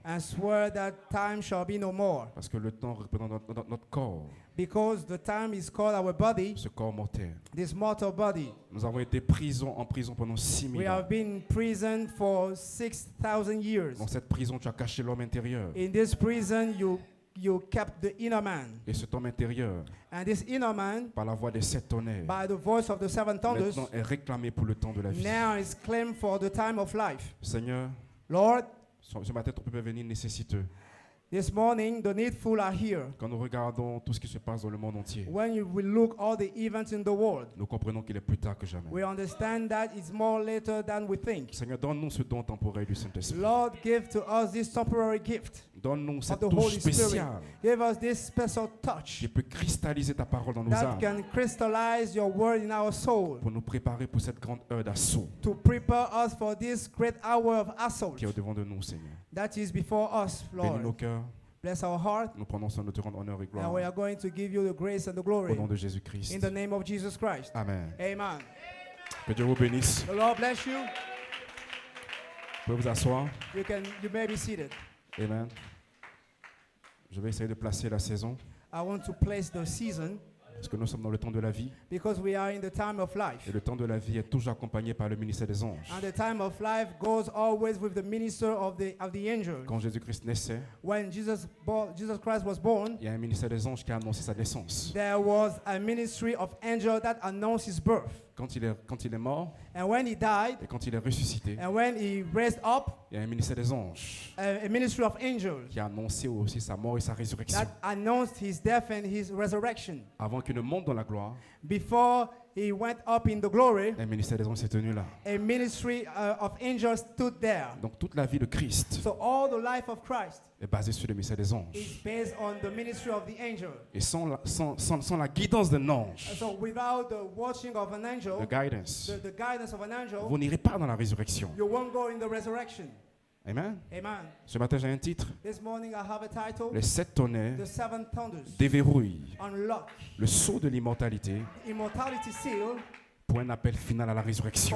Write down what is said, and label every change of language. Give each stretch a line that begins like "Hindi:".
English: and swear that time shall be no more.
French: Parce que le temps représente notre corps,
English: Because the time is called our body,
French: ce corps mortel.
English: this mortal body.
French: Nous avons été en prison pendant 6000
English: We have been in prison for 6,000 years.
French: Dans cette prison, tu as caché l'homme intérieur.
English: In this prison, you kept the inner man.
French: Et cet homme intérieur,
English: And this inner man,
French: par la voix des 7 tonnerres,
English: by the voice of the 7 thunders,
French: maintenant est réclamé pour le temps de la vie.
English: now is claimed for the time of life.
French: Seigneur,
English: Lord,
French: ce matin, ton peuple est venu nécessiteux.
English: this morning the needful are here.
French: Quand nous regardons tout ce qui se passe dans le monde entier,
English: When you will look all the events in the world,
French: nous comprenons qu'il est plus tard que jamais.
English: we understand that it's more later than we think.
French: Seigneur, donne-nous ce don temporel du Saint-Esprit.
English: Lord, give to us this temporary gift
French: Donne-nous
English: of
French: cette
English: the
French: touche
English: Holy Spirit.
French: spéciale
English: Give us this special touch
French: qui peut cristalliser ta parole dans nos
English: that
French: âmes
English: can crystallize your word in our soul
French: pour nous préparer pour cette grande heure d'assaut
English: to prepare us for this great hour of assault
French: qui est au-devant de nous, Seigneur.
English: that is before us,
French: Bénis nos
English: Lord.
French: cœurs.
English: Bless our heart,
French: Nous prenons soin de te rendre honneur et
English: and we
French: gloire
English: are going to give you the grace and the
French: au
English: glory
French: nom de Jésus-Christ.
English: in the name of Jesus Christ.
French: Amen.
English: Amen.
French: Que Dieu vous bénisse.
English: The Lord bless you.
French: Vous pouvez vous asseoir.
English: You may be seated.
French: Amen. Je vais essayer de placer la saison
English: I want to place the season
French: parce que nous sommes dans le temps de la vie
English: because we are in the time of life.
French: et le temps de la vie est toujours accompagné par le ministère des anges.
English: And the time of life goes always with the minister of the angel.
French: Quand Jésus-Christ naissait,
English: When Jesus Christ was born,
French: il y a un ministère des anges qui a annoncé sa naissance.
English: there was a ministry of angel that announced his birth.
French: Quand il est mort
English: And when he died,
French: et quand il est ressuscité,
English: and when he raised up,
French: il y a un ministère des anges
English: a ministry of angels
French: qui a annoncé aussi sa mort et sa résurrection.
English: that announced his death and his resurrection.
French: Avant qu'il ne monte dans la gloire,
English: Before he went up in the glory,
French: un ministère des anges s'est tenu là.
English: a ministry of angels stood there.
French: Donc toute la vie de Christ
English: So all the life of Christ
French: est basée sur le ministère des
English: is
French: anges.
English: based on the ministry of the angel.
French: Et sans la guidance d'un ange,
English: So without the watching of an angel, the guidance, the guidance of an angel,
French: vous n'irez pas dans la résurrection.
English: you won't go in the resurrection.
French: Amen.
English: Amen.
French: Ce matin, j'ai un titre.
English: This morning I have a title,
French: Les 7 tonnerres
English: The 7 Thunders
French: déverrouillent
English: Unlock
French: le sceau de l'immortalité
English: the Immortality Seal
French: pour un appel final à la résurrection.